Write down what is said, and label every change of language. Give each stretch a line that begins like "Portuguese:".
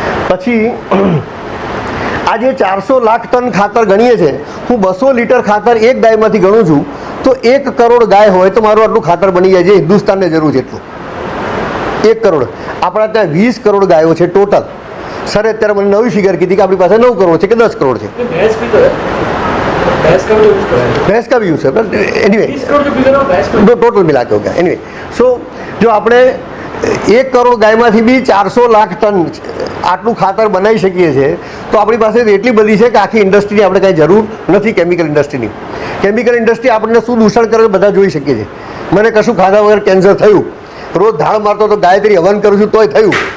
Gujarati: પછી આ જે 400 લાખ ટન ખાતર ગણીએ છે, હું 200 લીટર ખાતર એક ગાયમાંથી ગણું છું તો 1 કરોડ ગાય હોય તો મારું આટલું ખાતર બની જાય છે હિન્દુસ્તાનને જરૂર છે એટલું. 1 કરોડ. આપણા ત્યાં 20 કરોડ ગાયો છે ટોટલ. સર અત્યારે મને નવી ફિગર કીધી કે આપણી પાસે 9 કરોડ છે કે 10 કરોડ છે.
Hindi: भैंस भी तो है, भैंस का भी यूज करा है, भैंस का भी यूज है एनीवे 30 करोड़ जो फिगर है वो भैंस का टोटल मिला के हो गया.
Gujarati: एनीवे સો જો આપણે 1 કરોડ ગાયમાંથી બી 400 લાખ ટન આટલું ખાતર બનાવી શકીએ છીએ તો આપણી પાસે એટલી બધી છે કે આખી ઇન્ડસ્ટ્રીની આપણે કાંઈ જરૂર નથી. કેમિકલ ઇન્ડસ્ટ્રીની, કેમિકલ ઇન્ડસ્ટ્રી આપણને શું દૂષણ કરે બધા જોઈ શકીએ છીએ. મને કશું ખાધા વગર કેન્સર થયું, રોજ ધાડ મારતો તો ગાયત્રી હવન કરું છું તોય થયું.